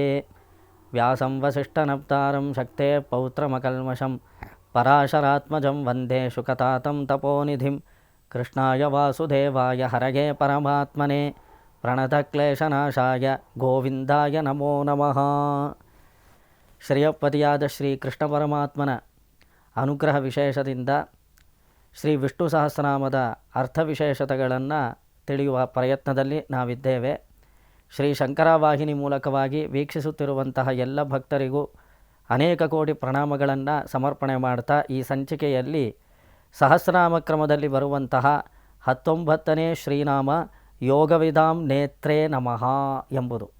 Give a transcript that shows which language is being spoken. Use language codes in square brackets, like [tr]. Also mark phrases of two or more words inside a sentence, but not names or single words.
[sa] व्यासं वसिष्ठनप्तारं शक्तेः पौत्रमकल्मषं पराशरात्मजं वन्दे शुकतातं तपोनिधिं। कृष्णाय वासुदेवाय हरये परमात्मने प्रणतक्लेशनाशाय ಗೋವಿಂದಾಯ ನಮೋ ನಮಃ. [kn] ಶ್ರೇಯಪತಿಯಾದ ಶ್ರೀ ಕೃಷ್ಣ ಪರಮಾತ್ಮನ ಅನುಗ್ರಹ ವಿಶೇಷದಿಂದ ಶ್ರೀ ವಿಷ್ಣು ಸಹಸ್ರನಾಮದ ಅರ್ಥ ವಿಶೇಷತೆಗಳನ್ನು ತಿಳಿಯುವ ಪ್ರಯತ್ನದಲ್ಲಿ ನಾವಿದ್ದೇವೆ. ಶ್ರೀ ಶಂಕರವಾಹಿನಿ ಮೂಲಕವಾಗಿ ವೀಕ್ಷಿಸುತ್ತಿರುವಂತಹ ಎಲ್ಲ ಭಕ್ತರಿಗೂ ಅನೇಕ ಕೋಟಿ ಪ್ರಣಾಮಗಳನ್ನು ಸಮರ್ಪಣೆ ಮಾಡ್ತಾ ಈ ಸಂಚಿಕೆಯಲ್ಲಿ ಸಹಸ್ರನಾಮ ಕ್ರಮದಲ್ಲಿ ಬರುವಂತಹ 19ನೇ ಶ್ರೀನಾಮ [sa] ಯೋಗವಿದಾಂ ನೇತ್ರೇ ನಮಃ [kn] ಎಂಬುದು.